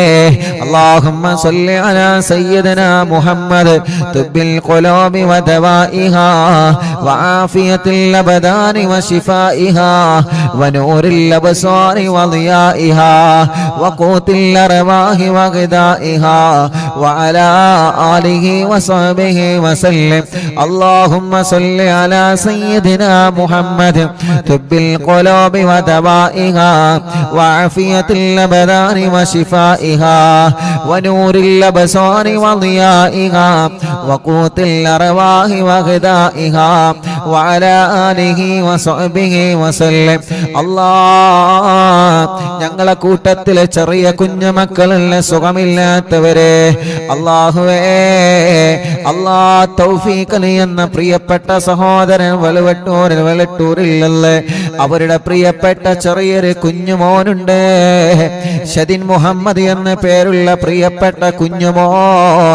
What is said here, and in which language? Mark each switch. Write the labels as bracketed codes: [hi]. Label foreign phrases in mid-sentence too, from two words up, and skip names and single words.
[ar] اللهم صل على سيدنا محمد طب القلوب ودوائها وعافية الأبدان وشفائها ونور الأبصار وضيائها وقوت الأرواح وغذائها وعلى آله وصحبه وسلم. اللهم صل على سيدنا محمد طب القلوب ودوائها وعافية الأبدان وشفائها ونور الأبصار وضيائها وقوت الأرواح وغذائها وعلى آله وصحبه وسلم. الله, [ml] ഞങ്ങളെ കൂട്ടത്തിലെ ചെറിയ കുഞ്ഞുമക്കളുള്ള സുഖമില്ലാത്തവരെ അല്ലാഹുവേ, അല്ലാഹ് തൗഫീഖ് എന്ന പ്രിയപ്പെട്ട സഹോദരൻ വെളട്ടൂരിലല്ലേ, അവരുടെ പ്രിയപ്പെട്ട ചെറിയൊരു കുഞ്ഞുമോനുണ്ട്, ഷദിൻ മുഹമ്മദ് എന്ന പേരുള്ള പ്രിയപ്പെട്ട കുഞ്ഞുമോൻ.